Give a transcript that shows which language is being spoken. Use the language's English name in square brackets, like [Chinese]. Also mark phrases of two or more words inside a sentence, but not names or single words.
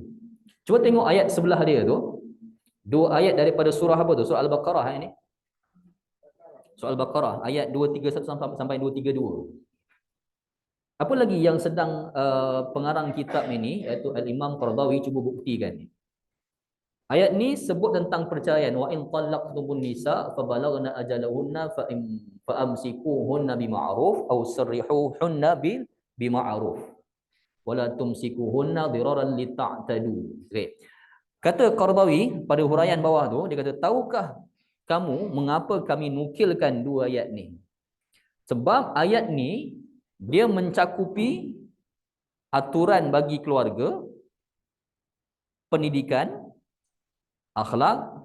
[Malay] Cuba tengok ayat sebelah dia tu. Dua ayat daripada surah apa tu? Surah Al-Baqarah ini. Surah Al-Baqarah ayat 231 sampai 232. Apa lagi yang sedang pengarang kitab ini iaitu Al-Imam Qardawi cuba buktikan ni. Ayat ni sebut tentang perceraian. [Arabic] وإن طلقتم النساء فبلغن أجلهن فأمسكوهن بمعروف أو سرحوهن بمعروف. ولا تمسكوهن ضرارا لتعتدوا. [Malay] Okey. Kata Qardawi pada huraian bawah tu, dia kata, tahukah kamu mengapa kami nukilkan dua ayat ni? Sebab ayat ni dia mencakupi aturan bagi keluarga, pendidikan, akhlak,